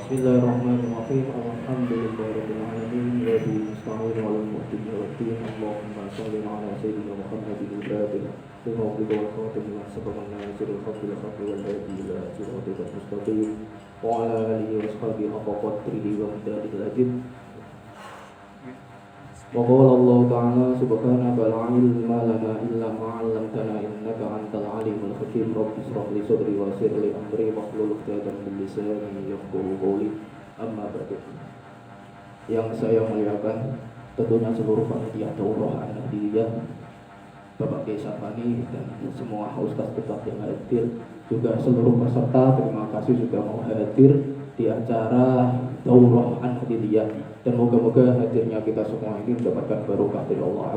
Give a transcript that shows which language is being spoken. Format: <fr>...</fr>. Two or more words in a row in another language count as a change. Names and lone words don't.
<ar>بسم الله الرحمن الرحيم. الحمد لله رب العالمين وبه نستعين على الأمور والدين. اللهم صل على سيدنا محمد الفاتح لما أغلق والخاتم لما سبق ناصر الحق بالحق والهادي إلى صراط المستقيم وعلى آله وصحبه حق قدره ومقداره العظيم. وقال الله تعالى سبحانك لا علم لنا إلا ما علمتنا إنك أنت العليم الحكيم. رب اشرح لي صدري ويسر لي أمري واحلل عقدة من لساني يفقهوا قولي. أما بعد.</ar> <id>Yang saya muliakan tentunya seluruh panitia Daurah An-Nahdiyah, Bapak Kiai Syafani dan semua ustaz tetap yang hadir, juga seluruh peserta, terima kasih sudah mau hadir di acara Daurah An-Nahdiyah, dan moga-moga hadirnya kita semua ini mendapatkan barokah dari Allah.</id>